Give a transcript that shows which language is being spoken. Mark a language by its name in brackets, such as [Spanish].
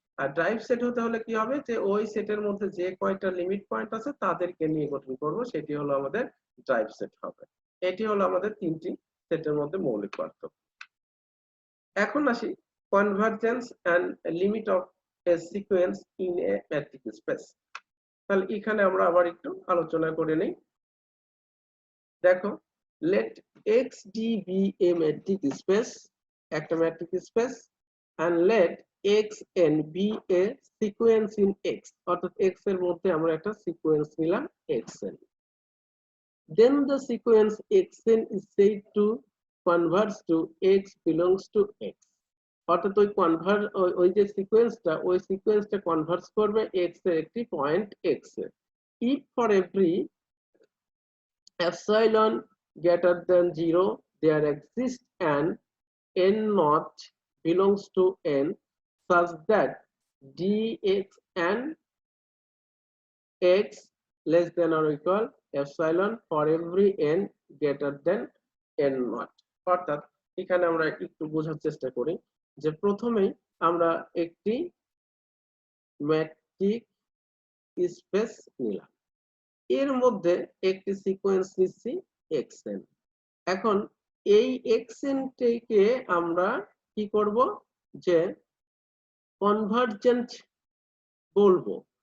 [Bangla] আর drive set হতে হলে কি হবে? যে ওই সেটের মধ্যে যে কয়টা লিমিট পয়েন্ট আছে তাদেরকে নিয়ে গঠন করব, সেটি হলো আমাদের ড্রাইভ সেট হবে। এটি হলো আমাদের তিনটি সেটের মধ্যে মৌলিক পার্থক্য। এখন আসি [English] Convergence and limit of a sequence in a metric space। [Bangla] তাহলে এখানে আমরা আবার একটু আলোচনা করে নেই। দেখো, [English] let x d be a metric space, [Bangla] একটা [English] metric space, and let xn be a sequence in x, [Bangla] অর্থাৎ x এর মধ্যে আমরা একটা সিকোয়েন্স নিলাম xn। [English] Then the sequence xn is said to converge to x belongs to x, [Bangla] অর্থাৎ ওই যে সিকোয়েন্সটা কনভার্জ করবে x এর একটি point x A. [English] if for every epsilon greater than 0 there exists an n naught belongs to n such that dx and x less than or equal epsilon for every n greater than n naught। [Bangla] অর্থাৎ এখানে আমরা একটু বোঝার চেষ্টা করি যে প্রথমেই আমরা একটি ম্যাট্রিক স্পেস নিলাম, এর মধ্যে একটি সিকোয়েন্স নিচ্ছি xn। এখন এই xn টিকে আমরা কি করব, যে কনভার্জেন্ট বলবো।